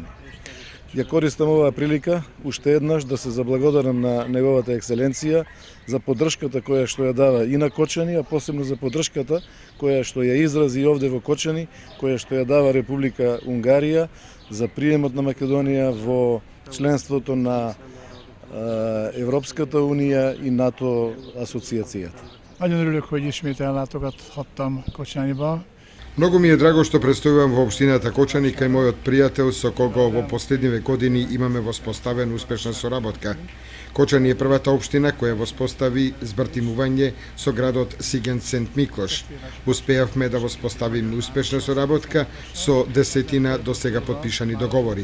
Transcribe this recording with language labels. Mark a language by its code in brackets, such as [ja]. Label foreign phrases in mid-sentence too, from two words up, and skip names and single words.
[mk] Ја користам оваа прилика уште еднаш да се заблагодарам на неговата екселенција за поддршката која што ја дава и на Кочани, а посебно за поддршката која што ја изрази овде во Кочани, која што ја дава Република Унгарија за приемот на Македонија во членството на Европската Унија и НАТО асоциацијата. [hu] Nagyon örülök, hogy ismét ellátogathattam Kocsányba. [mk] Многу ми е драго што престојувам во општината Кочани кај мојот пријател со кого во последниве години имаме воспоставена успешна соработка. Кочани е првата општина која воспостави збртимување со градот Сиген Сент Миклош. Успеавме да воспоставиме успешна соработка со десетина до сега подпишани договори.